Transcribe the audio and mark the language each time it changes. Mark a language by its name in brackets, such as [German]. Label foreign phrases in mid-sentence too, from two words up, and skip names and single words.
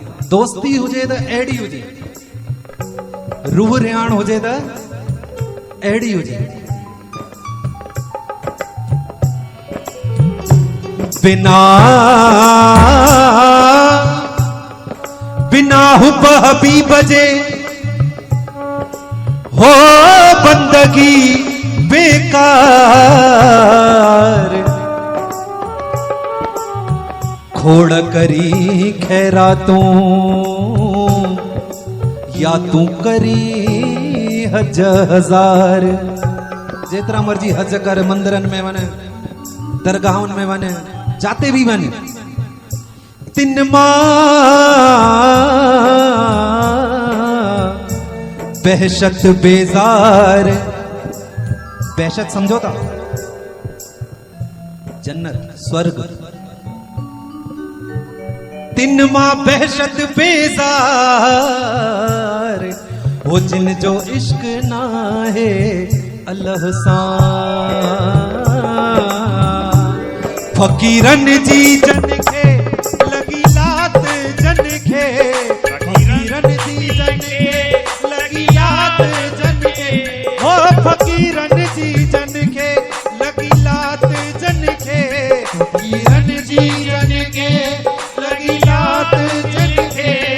[Sindhi] दोस्ती हुजे त अहिड़ी हुजे, रूह रियाण हुजे त अहिड़ी हुजे। बिना हुब हबीब जे हो बंदगी बेकार। खोड़ करी खैरातों या तू करी हज हजार। जेतिरा मर्जी हज कर, मंदिरनि में वञ, दरगाहुनि में वञ, जाते भी वञ, तिन मां बहशत बेजार। बहशत समझो था, जन्नत स्वर्ग। तिन मां बहशत बेजार, वो जिन जो इश्क ना है अल्लाह सां। फकीरन जी जन खे लगी लात, जन खे फकीरन जी जन खे लगी लात, जन खे हो फकीरन जी जन खे लगी लात, जन खे फकीरन जी जन खे लगी लात, जन खे।